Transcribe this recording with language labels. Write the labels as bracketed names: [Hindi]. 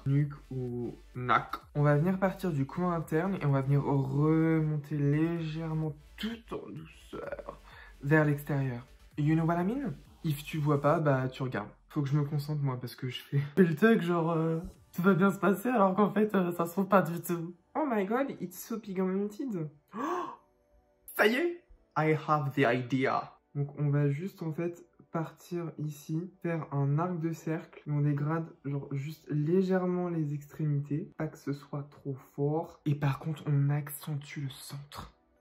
[French] Nude ou NAC. On va venir partir du coin interne et on va venir remonter légèrement tout en douceur vers l'extérieur. [English] You know what I mean? [French] If tu vois pas, tu regardes. Faut que je me concentre moi parce que je fais le truc genre tout va bien se passer alors qu'en fait ça se trouve pas du tout. [English] Oh my god, it's so pigmented. Oh, [French] ça y est, [English] I have the idea. [French] Donc on va juste en fait partir ici, faire un arc de cercle, on dégrade genre juste légèrement les extrémités, pas que ce soit trop fort, et par contre on accentue le centre.